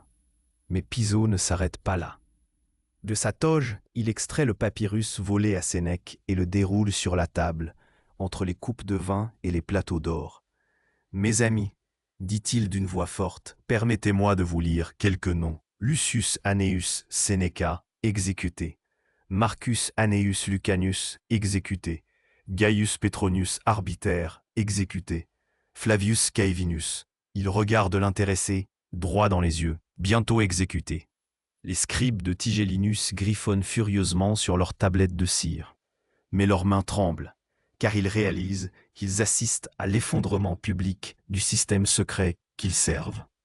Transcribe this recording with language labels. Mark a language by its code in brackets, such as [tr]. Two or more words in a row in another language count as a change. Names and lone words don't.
[fr] Mais Piso ne s'arrête pas là. De sa toge, il extrait le papyrus volé à Sénèque et le déroule sur la table, entre les coupes de vin et les plateaux d'or. « Mes amis, dit-il d'une voix forte, permettez-moi de vous lire quelques noms. Lucius Annaeus Seneca, exécuté. Marcus Annaeus Lucanus, exécuté. Gaius Petronius Arbiter, exécuté. Flavius Caevinus, il regarde l'intéressé, droit dans les yeux, bientôt exécuté. Les scribes de Tigélinus griffonnent furieusement sur leurs tablettes de cire. Mais leurs mains tremblent, car ils réalisent qu'ils assistent à l'effondrement public du système secret qu'ils servent.